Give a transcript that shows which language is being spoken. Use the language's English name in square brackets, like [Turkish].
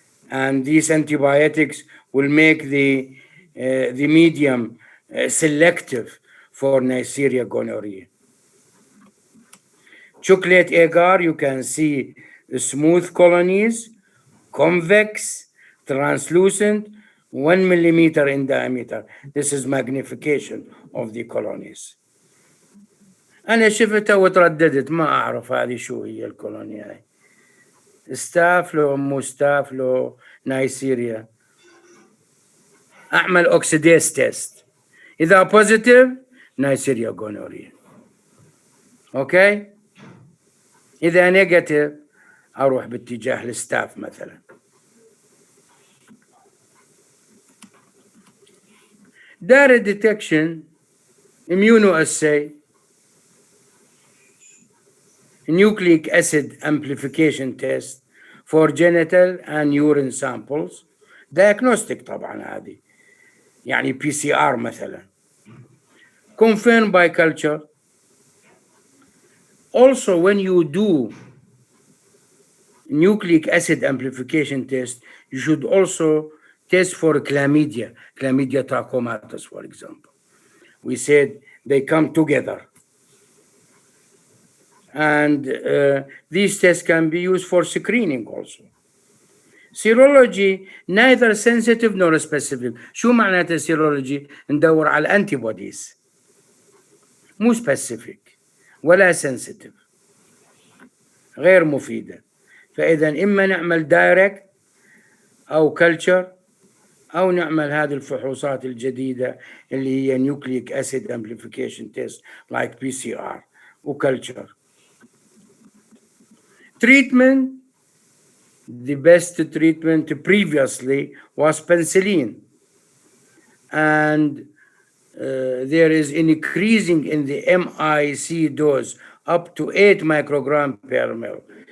[English] And these antibiotics will make the medium selective for Neisseria gonorrhea. Chocolate agar, you can see the smooth colonies, convex, translucent, 1 millimeter in diameter. This is magnification of the colonies. [Arabic] أنا شفتها وترددت ما أعرف هذه شو هي الكولوني هاي. ستاف لو مو ستاف لو نايسيريا. أعمل أوكسيديز تيست. إذا بوزيتيف نايسيريا جونوريا. أوكي؟ إذا نيجاتيف أروح باتجاه الستاف مثلا. [English] Direct detection, immunoassay, nucleic acid amplification test for genital and urine samples. [Arabic] Diagnostic طبعا هذه يعني PCR مثلا. [English] Confirmed by culture. Also, when you do nucleic acid amplification test, you should also test for chlamydia trachomatis, for example. We said they come together. And these tests can be used for screening also. Serology, neither sensitive nor specific. [Arabic] شو معناته serology؟ ندور على antibodies. مو specific ولا sensitive. غير مفيدة. فإذا إما نعمل direct أو culture أو نعمل هذه الفحوصات الجديدة اللي هي [English] nucleic acid amplification test like PCR [Arabic] وculture. [English] Treatment, the best treatment previously was penicillin. And there is increasing in the MIC dose up to 8 microgram per ml.